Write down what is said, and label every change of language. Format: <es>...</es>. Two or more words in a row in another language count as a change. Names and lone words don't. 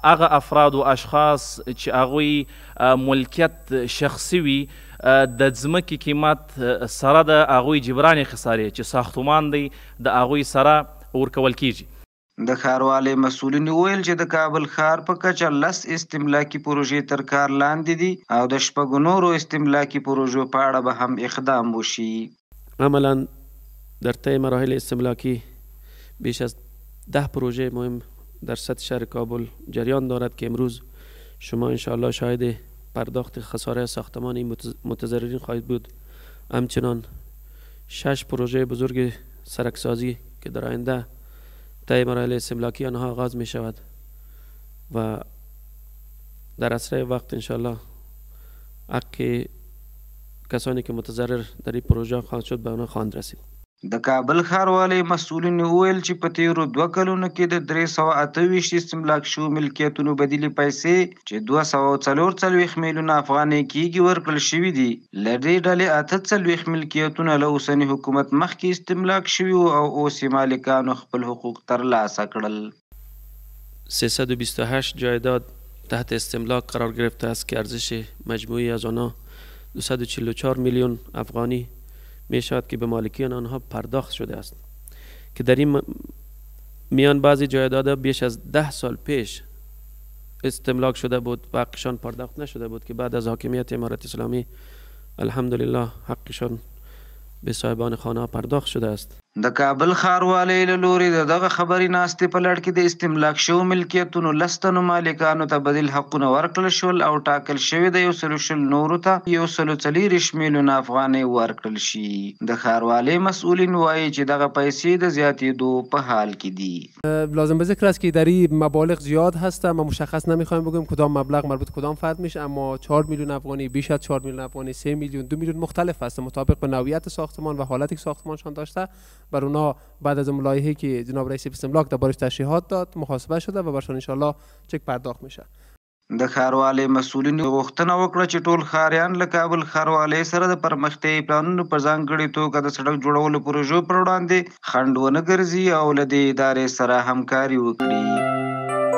<ps>هغه افراد او اشخاص چې هغوی ملکیت شخصي وي د ځمکې قیمت سره د هغوی جبران خسارې چې ساختمان دی د هغوی سره ورکول کیږي. د ښاروالۍ مسؤلینو وویل چې د کابل ښار په کچه 10 استملاکي پروژې تر کار لاندې دي او د 6 نورو استملاکي پروژو په اړه به هم اقدام وشي.</ps> <fa>عملا در طی مراحل استملاکی بیش از 10 پروژه مهم در سطح شهر کابل جریان دارد که امروز شما انشاءالله شاهد پرداخت خساره ساختمانی متضررین خواهید بود. همچنان 6 پروژه بزرگ سرکسازی که در آینده طی مراحل استملاکی آنها آغاز می شود و در اسرع وقت انشاءالله حق کسانی که متضرر در این پروژه خواهد شد به آنها خواهند رسید.</fa> <ps>د کابل ښاروالۍ مسؤلینو وویل چې په تیرو 2 کلونو کې د 328 استملاک شوو ملکیتونو بدیلې پیسې چې 244 میلیونه افغانۍ کېږي ورکړل شوي دي. له دې ډلې 48 ملکیتونه له اوسني حکومت مخکې استملاک شوي وو او اوس یې مالکانو خپل حقوق ترلاسه کړل.</ps> <fa>328 جایداد تحت استملاک قرار گرفته است که ارزش مجموعی از آنها 244 میلیون افغانی می شود که به مالکین آنها پرداخت شده است که در این میان بعضی جایدادها بیش از 10 سال پیش استملاک شده بود و حقشان پرداخت نشده بود که بعد از حاکمیت امارت اسلامی الحمدلله حقشان به صاحبان خانه پرداخت شده است.</fa> <ps>د کابل ښاروالۍ له لوري د دغه خبري ناستې په لړ کې د استملاک شوو ملکیتونو 10 تنو مالکانو ته بدیل حقونه ورکړل شول او ټاکل شوي د 120 نورو ته 140 میلیونه افغانۍ ورکړل شي. د ښاروالۍ مسئولین وایي چې دغه پیسې د زیاتېدو په حال کې دي.</ps> <fa>لازم به ذکر است که در این مبالغ زیاد هست. ما مشخص نمیخوایم بگیم کدام مبلغ مربوط کدام فرد میشه، اما 4 میلیون افغانی، بیش از 4 میلیون افغانی، 3 میلیون، 2 میلیون مختلف هست مطابق به نوعیت ساختمان و حالتی که ساختمانشان داشته. بر اونا بعد از ملاحظه‌ای که جناب رئیس استملاک دربارش تشریحات داد محاسبه شده و برشان انشالله چک پرداخت میشه.</fa> <ps>د ښاروالۍ مسؤلینو غوښتنه وکړه چې ټول ښاریان له کابل ښاروالۍ سره د پرمختیایي پلانونو په ځانګړې توګه د سړک جوړولو پروژو پر وړاندې خنډ ونه ګرځي او له دې ادارې سره همکاري وکړي.</ps>